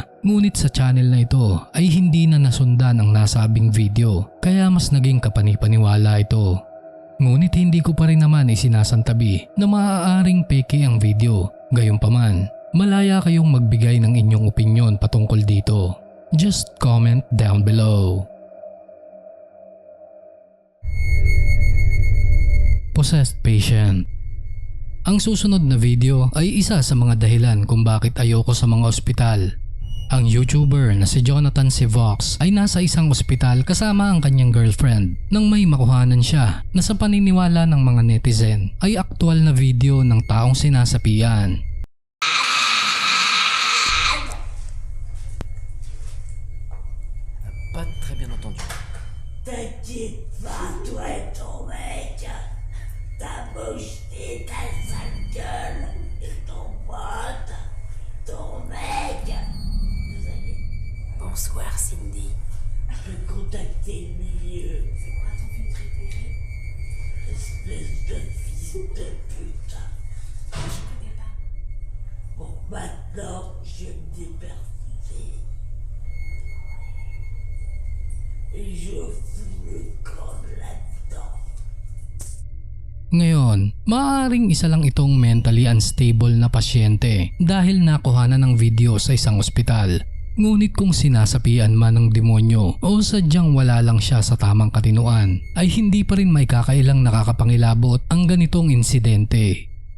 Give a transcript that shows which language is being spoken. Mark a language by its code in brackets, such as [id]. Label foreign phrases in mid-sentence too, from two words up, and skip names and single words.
[tl] Ngunit sa channel na ito ay hindi na nasundan ang nasabing video kaya mas naging kapanipaniwala ito. Ngunit hindi ko pa rin naman isinasantabi na maaaring peke ang video. Gayunpaman, malaya kayong magbigay ng inyong opinyon patungkol dito. [en] Just comment down below. Possessed Patient. [tl] Ang susunod na video ay isa sa mga dahilan kung bakit ayoko sa mga ospital. Ang YouTuber na si Jonathan C. Vox ay nasa isang ospital kasama ang kanyang girlfriend nang may makuhanan siya na sa paniniwala ng mga netizen ay aktwal na video ng taong sinasapian. [fr] Pas très bien entendu. T'inquiète pas, toi et ton mec. Ta bouche et ta sale gueule. Et ton pote, ton mec. Vous allez. Bonsoir, Cindy. Je peux contacter le milieu. C'est quoi ton film préféré? Espèce de fils de pute. Je connais pas. Bon, maintenant, je vais me déperfuser. Et je fous le camp là-dedans. [tl] Ngayon, maaaring isa lang itong [en] mentally unstable [tl] na pasyente dahil nakuhanan ng video sa isang ospital. Ngunit kung sinasapian man ng demonyo o sadyang wala lang siya sa tamang katinuan, ay hindi pa rin may kakailang nakakapangilabot ang ganitong insidente.